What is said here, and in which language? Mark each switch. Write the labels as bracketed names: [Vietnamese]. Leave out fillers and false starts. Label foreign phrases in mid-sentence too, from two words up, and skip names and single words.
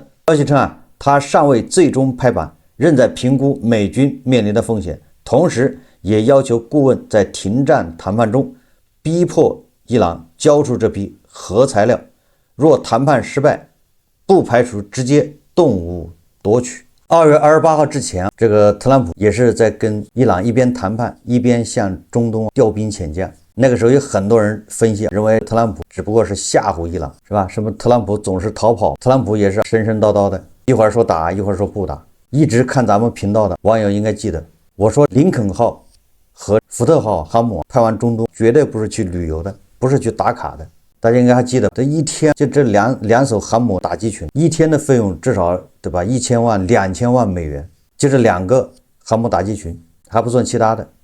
[Chinese] 消息稱他尚未最終拍板，仍在評估美軍面臨的風險，同時也要求顧問在停戰談判中逼迫伊朗交出這批核材料，若談判失敗，不排除直接動武奪取。2月28號之前，這個特朗普也是在跟伊朗一邊談判，一邊向中東調兵遣將。那個時候有很多人分析，認為特朗普只不過是嚇唬伊朗，是吧？什麼特朗普總是逃跑，特朗普也是神神叨叨的，一會兒說打，一會兒說不打。一直看咱們頻道的網友應該記得，我說林肯號和福特號航母派往中東絕對不是去旅遊的，不是去打卡的。大家應該還記得，這一天就这两艘航母打击群，一天的費用至少對吧？1000萬、2000萬美元，就這2個航母打擊群，還不算其他的。